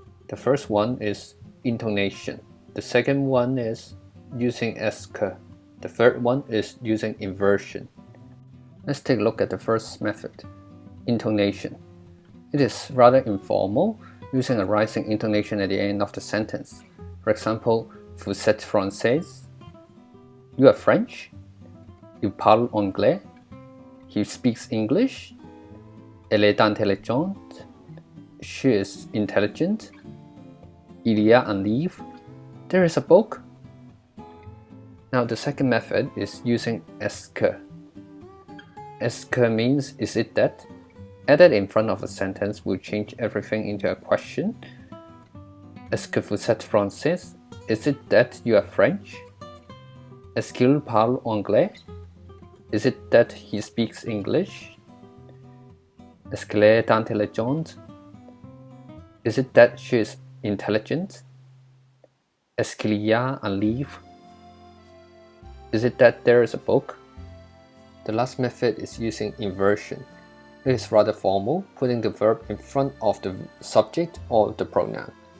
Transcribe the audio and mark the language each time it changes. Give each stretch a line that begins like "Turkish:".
English: The first one is intonation. The second one is using est que. The third one is using inversion. Let's take a look at the first method, intonation. It is rather informal, using a rising intonation at the end of the sentence. For example,
French: vous êtes française?
English: You are French?
French: Il parle anglais?
English: He speaks English?
French: Elle est intelligente?
English: She is intelligent?
French: Il y a un livre?
English: There is a book? Now the second method is using est que. Est que means is it that? Added in front of a sentence will change everything into a question.
French: Est-ce que vous êtes français?
English: Is it that you are French?
French: Est-ce qu'il parle anglais?
English: Is it that he speaks English?
French: Est-ce qu'elle est intelligente?
English: Is it that she is intelligent?
French: Est-ce qu'il y a un livre?
English: Is it that there is a book? The last method is using inversion. It is rather formal, putting the verb in front of the subject or the pronoun.